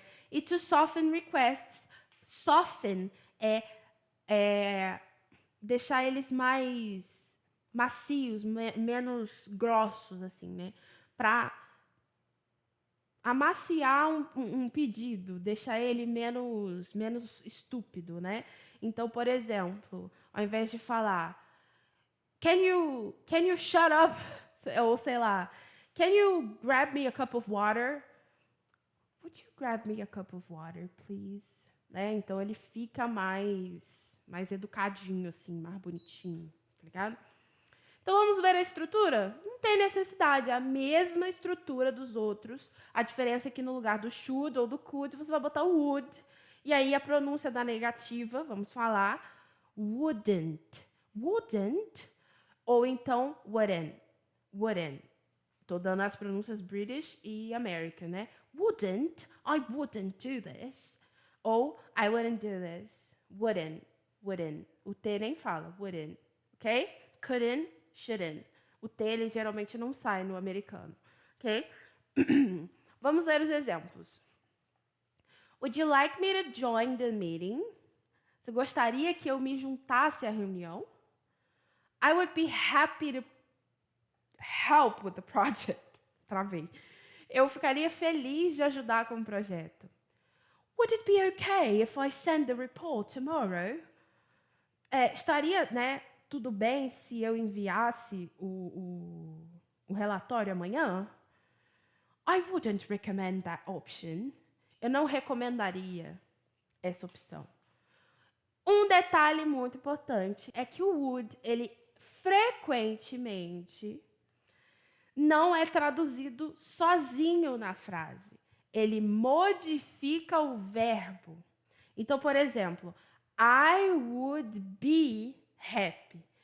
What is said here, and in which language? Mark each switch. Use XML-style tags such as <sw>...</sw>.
<pt>E</pt> <en>to soften requests.</en> <pt>Soften é deixar eles mais macios, menos grossos, assim, né? Para amaciar um pedido, deixar ele menos estúpido, né? Então, por exemplo, ao invés de falar</pt> <en>can you shut up?</en> <pt>Ou sei lá,</pt> <en>can you grab me a cup of water? Would you grab me a cup of water, please?</en> <pt>Né? Então ele fica mais educadinho, assim, mais bonitinho, tá ligado? Então vamos ver a estrutura? Não tem necessidade, é a mesma estrutura dos outros. A diferença é que no lugar do should ou do could, você vai botar o would. E aí a pronúncia da negativa, vamos falar, wouldn't.</pt> <en>Wouldn't.</en> <pt>Ou então</pt> <en>wouldn't. Wouldn't.</en> <pt>Estou dando as pronúncias British e American, né?</pt> <en>Wouldn't, I wouldn't do this. Ou I wouldn't do this. Wouldn't.</en> <pt>O T nem fala,</pt> <en>wouldn't. Ok? Couldn't, shouldn't.</en> <pt>O T, ele geralmente não sai no americano. Ok? Vamos ler os exemplos.</pt> <en>Would you like me to join the meeting?</en> <pt>Você gostaria que eu me juntasse à reunião?</pt> <en>I would be happy to help with the project.</en> <pt>Travei. Eu ficaria feliz de ajudar com o projeto.</pt> <en>Would it be okay if I send the report tomorrow?</en> <pt>Estaria, né, tudo bem se eu enviasse o relatório amanhã?</pt> <en>I wouldn't recommend that option.</en> <pt>Eu não recomendaria essa opção. Um detalhe muito importante é que o would, ele frequentemente não é traduzido sozinho na frase. Ele modifica o verbo. Então, por exemplo,</pt> <en>I would be happy.</en>